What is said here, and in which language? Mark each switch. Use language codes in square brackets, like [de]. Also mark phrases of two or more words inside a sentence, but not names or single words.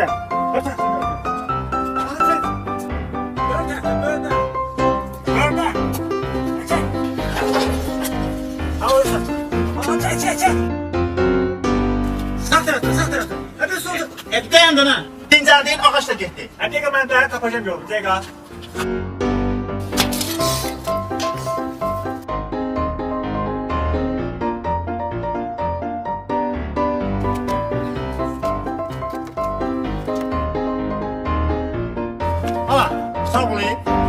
[tr] Açalım. Böyle. Böyle. Çek. Al orada. Al, çek. Sağ tarafta. Hadi solda. [az] Bir dayan dana. Dincəldiyin ağaç da getdi. Hadi mən daha tapacağım yolu. Dəqiqə. Hala, sağ olayım.